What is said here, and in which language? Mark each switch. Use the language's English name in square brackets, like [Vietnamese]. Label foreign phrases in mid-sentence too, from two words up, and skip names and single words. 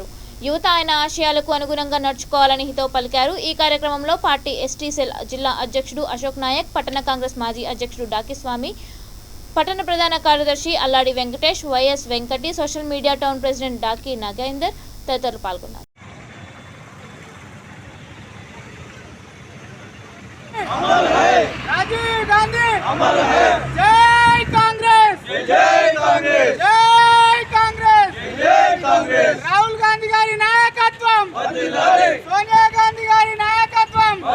[Telugu] యువత ఆయన ఆశయాలకు అనుగుణంగా నడుచుకోవాలని హితవు పలికారు. ఈ కార్యక్రమంలో పార్టీ [English] ST Cell [Telugu] జిల్లా అధ్యక్షుడు అశోక్ నాయక్, పట్టణ కాంగ్రెస్ మాజీ అధ్యక్షుడు డాకిస్వామి, పట్టణ ప్రధాన కార్యదర్శి అల్లాడి వెంకటేష్, వైఎస్ వెంకటి, [English] Social Media Town President [Telugu] డాకి నాగేందర్ తదితరులు పాల్గొన్నారు. [Hindi] राजीव गांधी अमर है, जय कांग्रेस, जय कांग्रेस, जय कांग्रेस, जय कांग्रेस. [Telugu] రాహుల్ గాంధీ గారి నాయకత్వం, సోనియా గాంధీ గారి నాయకత్వం.